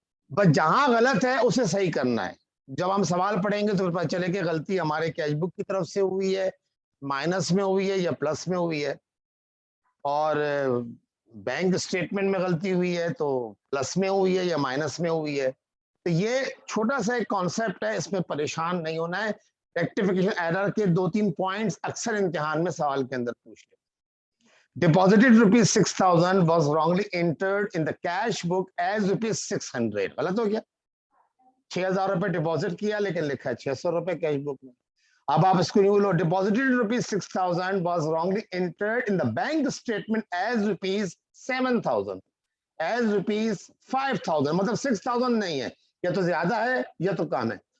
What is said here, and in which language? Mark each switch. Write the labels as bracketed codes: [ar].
[hi] बस जहां गलत है उसे सही करना है। जब हम सवाल पढ़ेंगे तो पता चले कि गलती हमारे कैश बुक की तरफ से हुई है, माइनस में हुई है या प्लस में हुई है, और बैंक स्टेटमेंट में गलती हुई है तो प्लस में हुई है या माइनस में हुई है। तो ये छोटा सा एक कॉन्सेप्ट है, इसमें परेशान नहीं होना है। रेक्टिफिकेशन एरर के 2-3 पॉइंट्स अक्सर इम्तिहान में सवाल के अंदर पूछ लेते हैं। [en] deposited rupees 6,000 was wrongly entered in the cash book as rupees 600, [hi] गलत हो गया। 6,000 रुपए डिपॉजिट किया लेकिन लिखा है 600 रुपए कैश बुक में। अब आप इसको यूं लो, [en] deposited rupees 6,000 was wrongly entered in the bank statement as rupees 7,000, as rupees 5,000, [hi] मतलब 6,000 नहीं है, या तो ज्यादा है या तो कम है।